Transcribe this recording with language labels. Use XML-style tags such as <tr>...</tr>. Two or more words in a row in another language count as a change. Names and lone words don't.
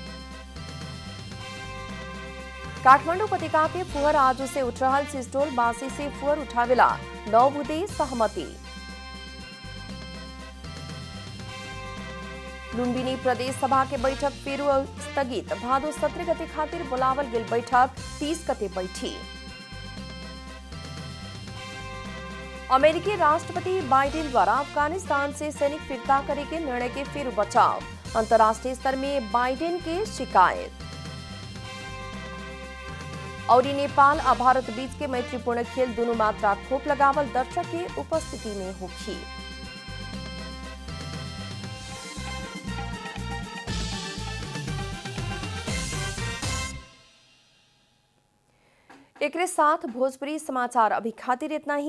<bho>काठमांडू उपत्यका के फुहर आज से उठ रहल सिस्टोल बासी से फुहर उठावेला 9 बुधे सहमति। लुम्बिनी प्रदेश सभा के बैठक फेरू स्थगित, भादो 17 गते खातिर बुलावल गेल बैठक 30 गते बैठी। अमेरिकी राष्ट्रपति बाइडेन द्वारा अफगानिस्तान से सैनिक फिरता करे के निर्णय के फिर बचाव, अंतर्राष्ट्रीय स्तर में बाइडेन के शिकायत। और नेपाल आ भारत बीच के मैत्रीपूर्ण खेल दोनों मात्रा खोप लगावल दर्शक के उपस्थिति में होगी। एक साथ भोजपुरी समाचार अभी खातिर इतना ही।</bho>